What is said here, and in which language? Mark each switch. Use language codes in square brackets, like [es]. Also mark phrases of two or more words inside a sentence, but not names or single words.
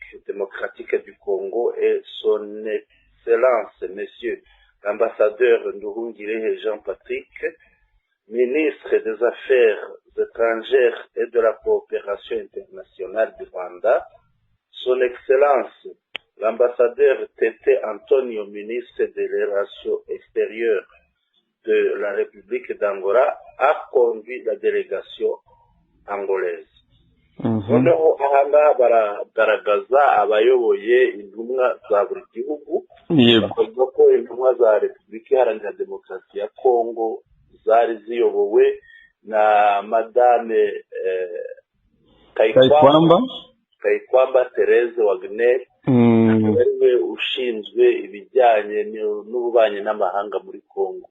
[fr] démocratique du Congo, et son excellence monsieur l'ambassadeur Nduhungirehe Jean-Patrick, ministre des Affaires étrangères et de la coopération internationale du Rwanda, son excellence l'ambassadeur Tete Antonio, ministre des Relations extérieures de la République d'Angola, a conduit la délégation angolaise. [rw] Noneho ahangaha baragaragaza abayoboye intumwa za buri gihugu. Bavuga ko intumwa za Repubulika Iharanira Demokarasi ya Kongo zari ziyobowe na madame Kayikwamba Thérèse Wagner, ariwe ushinzwe ibijyanye n'ububanyi n'amahanga muri Kongo.